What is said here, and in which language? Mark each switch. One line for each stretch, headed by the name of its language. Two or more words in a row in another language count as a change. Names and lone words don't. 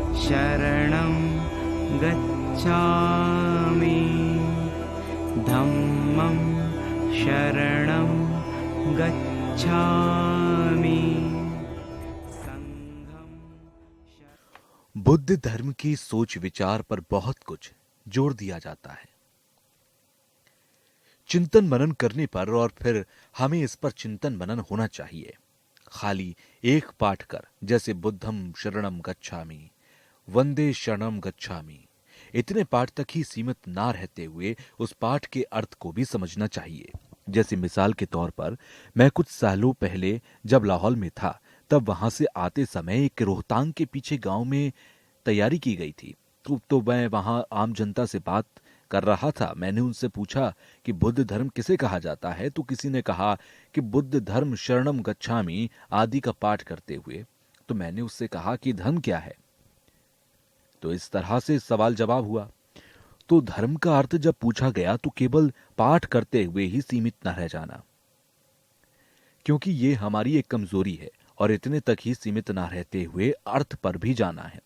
Pali: शरणं गच्छामि धम्मं शरणं गच्छामि संघं
Hindi: बुद्ध धर्म की सोच विचार पर बहुत कुछ जोर दिया जाता है। चिंतन मनन करने पर और फिर हमें इस पर चिंतन मनन होना चाहिए। खाली एक पाठ कर, जैसे
Pali: बुद्धम शरणम गच्छामि, वंदे शरणम गच्छामि,
Hindi: इतने पाठ तक ही सीमित ना रहते हुए उस पाठ के अर्थ को भी समझना चाहिए। जैसे मिसाल के तौर पर, मैं कुछ सालों पहले जब लाहौल में था, तब वहां से आते समय एक रोहतांग के पीछे गांव में तैयारी की गई थी। तो मैं वहां आम जनता से बात कर रहा था। मैंने उनसे पूछा कि बुद्ध धर्म किसे कहा जाता है, तो किसी ने कहा कि बुद्ध धर्म
Pali: शरणम गच्छामि
Hindi: आदि का पाठ करते हुए। तो मैंने उससे कहा कि धर्म क्या है। तो इस तरह से सवाल जवाब हुआ। तो धर्म का अर्थ जब पूछा गया तो केवल पाठ करते हुए ही सीमित न रह जाना, क्योंकि ये हमारी एक कमजोरी है, और इतने तक ही सीमित न रहते हुए अर्थ पर भी जाना है।